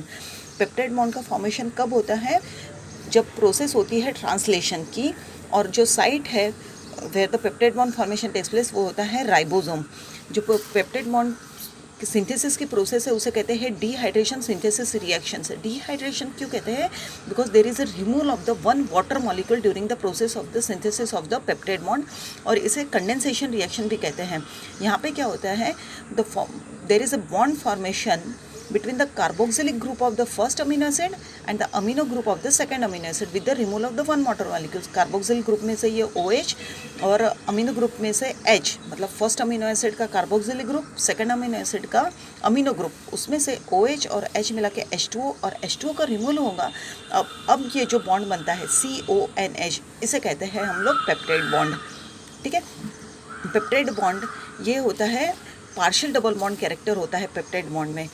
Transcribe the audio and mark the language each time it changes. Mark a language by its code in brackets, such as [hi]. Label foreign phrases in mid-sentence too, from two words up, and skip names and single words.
[en] peptide bond [hi] का फॉर्मेशन कब होता है? जब प्रोसेस होती है ट्रांसलेशन की, और जो साइट है [en] where the peptide bond formation takes place [hi] वो होता है राइबोसोम। जो [en] peptide bond synthesis [hi] की प्रोसेस है उसे कहते हैं [en] dehydration synthesis reaction [hi] से। डिहाइड्रेशन क्यों कहते हैं? [en] because there is a removal of the one water molecule during the process of the synthesis of the peptide bond, [hi] और इसे [en] condensation reaction [hi] भी कहते हैं। यहाँ पे क्या होता है? [en] there is a bond formation between the carboxylic group of the first amino acid and the amino group of the second amino acid with the removal of the one water molecules। carboxylic group [hi] में से ये [en] OH और amino group [hi] में से [en] H, मतलब first amino acid का carboxylic group, second amino acid का amino group, [hi] उसमें से OH और H मिला के H2O, और H2O का रिमूवल होगा। अब ये जो बॉन्ड बनता है CONH, इसे कहते हैं हम लोग [en] peptide bond. [hi] ठीक है, [en] peptide bond [hi] ये होता है [en] partial double bond character [hi] होता है [en] peptide bond [hi] में।